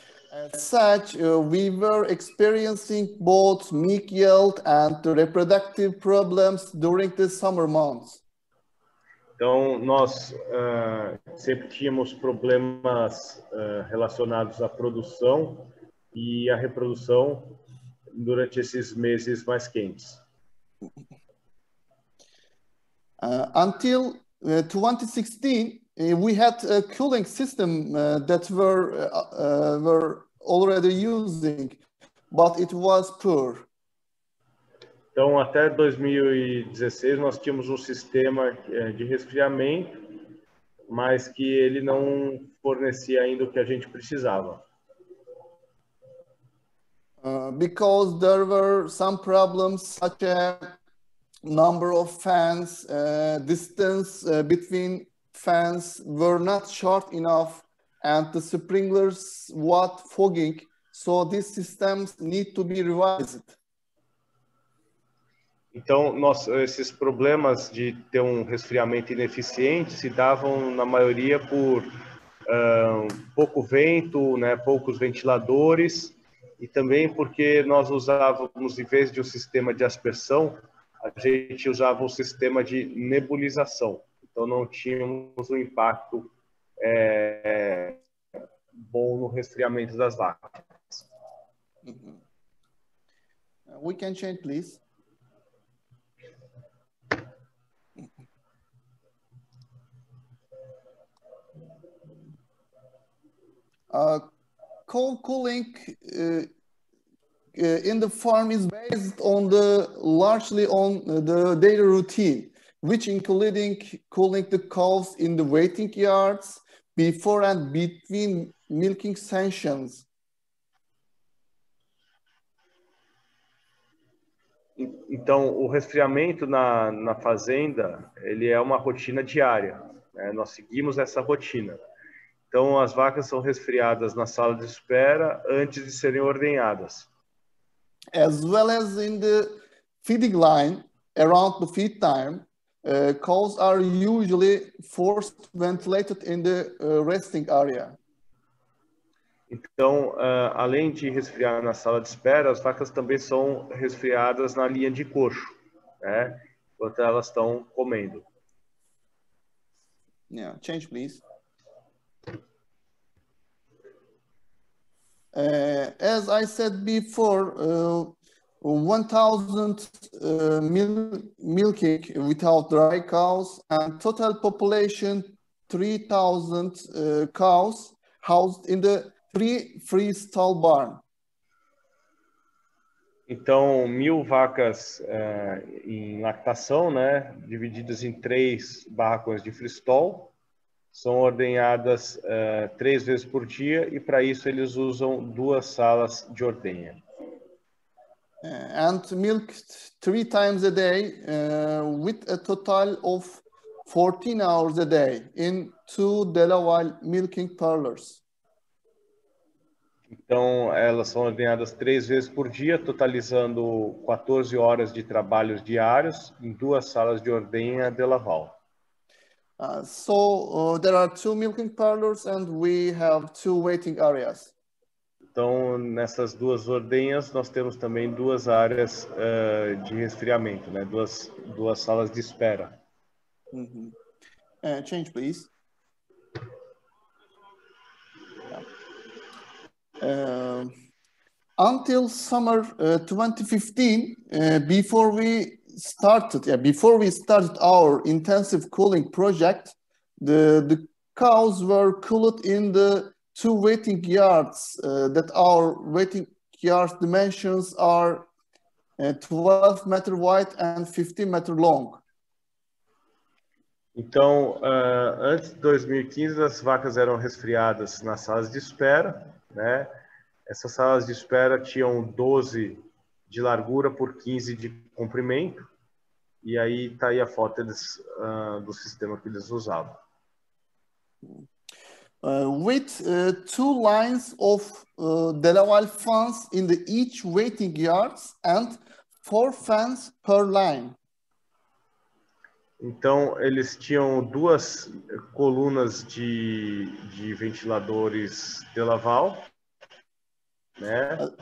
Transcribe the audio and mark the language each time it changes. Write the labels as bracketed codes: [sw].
[en] As such, we were experiencing both milk yield and reproductive problems during the summer months. [pt] Então, nós sempre tínhamos problemas relacionados à produção e à reprodução durante esses meses mais quentes. [en] Until 2016, we had a cooling system that were already using, but it was poor. [pt] Então, até 2016, nós tínhamos um sistema de resfriamento, mas que ele não fornecia ainda o que a gente precisava. [en] Because there were some problems such as number of fans, distance between fans were not short enough, and the sprinklers were fogging, so these systems need to be revised. [pt] Então, esses problemas de ter um resfriamento ineficiente se davam, na maioria, por pouco vento, né, poucos ventiladores, e também porque nós usávamos, em vez de um sistema de aspersão, a gente usava um sistema de nebulização. Então, não tínhamos um impacto bom no resfriamento das vacas. [en] We can change, please. Cowcooling in the farm is based on largely on the daily routine, which including cooling the cows in the waiting yards before and between milking sessions. [pt] Então, o resfriamento na fazenda, ele é uma rotina diária, né? Nós seguimos essa rotina. Então, as vacas são resfriadas na sala de espera antes de serem ordenhadas. [en] As well as in the feeding line, around the feed time, cows are usually forced ventilated in the resting area. [pt] Então, além de resfriar na sala de espera, as vacas também são resfriadas na linha de coxo, né? Enquanto elas estão comendo. [en] Yeah, change, please. As I said before, 1,000 milking without dry cows, and total population 3,000 cows housed in the freestall barn. [pt] Então, 1.000 vacas em lactação, né, divididas em 3 barracões de freestall, são ordenhadas 3 vezes por dia, e para isso eles usam 2 salas de ordenha. [en] And milked 3 times a day with a total of 14 hours a day in 2 Delaware milking parlors. [pt] Então, elas são ordenhadas 3 vezes por dia, totalizando 14 horas de trabalhos diários em 2 salas de ordenha de Laval. [en] So there are 2 milking parlors and we have 2 waiting areas. [pt] Então, nessas duas ordenhas, nós temos também duas áreas de resfriamento, né? Duas salas de espera. [en] Change, please. Until summer 2015, before we started our intensive cooling project, the cows were cooled in the two waiting yards. That our waiting yard dimensions are 12 meter wide and 15 meter long. [pt] Então, antes de 2015, as vacas eram resfriadas nas salas de espera, né? Essas salas de espera tinham 12 de largura por 15 de comprimento, e aí está aí a foto do sistema que eles usavam. [en] With two lines of delaval fans in each waiting yards and 4 fans per line. [pt] Então, eles tinham duas colunas de ventiladores delaval, né?